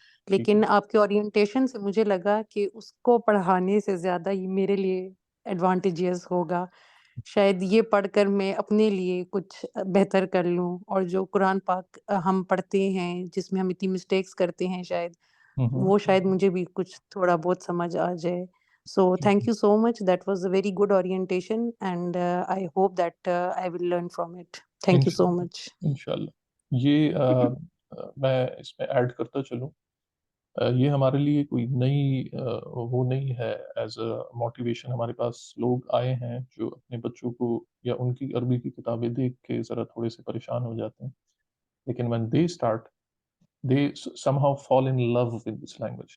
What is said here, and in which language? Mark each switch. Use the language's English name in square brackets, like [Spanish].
[Urdu] لیکن آپ کے اورینٹیشن سے مجھے لگا کہ اس کو پڑھانے سے زیادہ یہ میرے لیے ایڈوانٹیجز ہوگا. شاید یہ پڑھ کر میں اپنے لیے کچھ بہتر کر لوں، اور جو قرآن پاک ہم پڑھتے ہیں جس میں ہم اتنی مسٹیکس کرتے ہیں، شاید وہ شاید مجھے بھی کچھ تھوڑا بہت سمجھ آ جائے. [English] So thank you so much. That was a very good orientation, and I hope that I will learn from it. Thank you so much. [Urdu] انشاءاللہ. یہ میں اس میں ایڈ کرتا چلوں، یہ ہمارے لیے کوئی نئی وہ نہیں ہے. [English] as a motivation [Urdu] ہمارے پاس لوگ آئے ہیں جو اپنے بچوں کو یا ان کی عربی کی کتابیں دیکھ کے ذرا تھوڑے سے پریشان ہو جاتے ہیں، لیکن [English] when they start they somehow fall in love with this language.